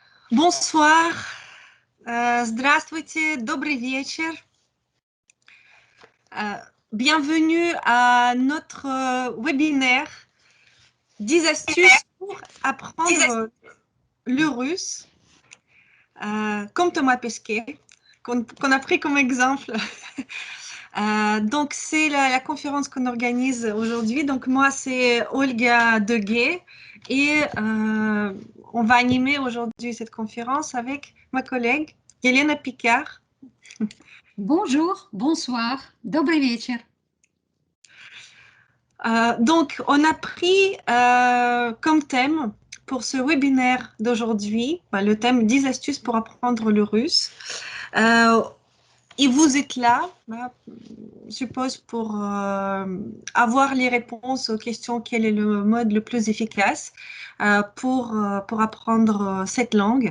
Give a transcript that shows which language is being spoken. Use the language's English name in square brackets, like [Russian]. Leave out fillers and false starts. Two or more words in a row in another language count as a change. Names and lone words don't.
[French] Bonsoir, [Russian] здравствуйте, добрый вечер. [French] Bienvenue à notre webinaire 10 astuces pour apprendre le russe, comme Thomas Pesquet, qu'on a pris comme exemple. Donc, c'est la conférence qu'on organise aujourd'hui. Donc, moi, c'est Olga Deguet et on va animer aujourd'hui cette conférence avec ma collègue Елена Picard. Bonjour, bonsoir, [Russian] добрый вечер. [French] Donc, on a pris comme thème pour ce webinaire d'aujourd'hui, le thème 10 astuces pour apprendre le russe. Et vous êtes là, je suppose, pour avoir les réponses aux questions, quel est le mode le plus efficace pour apprendre cette langue.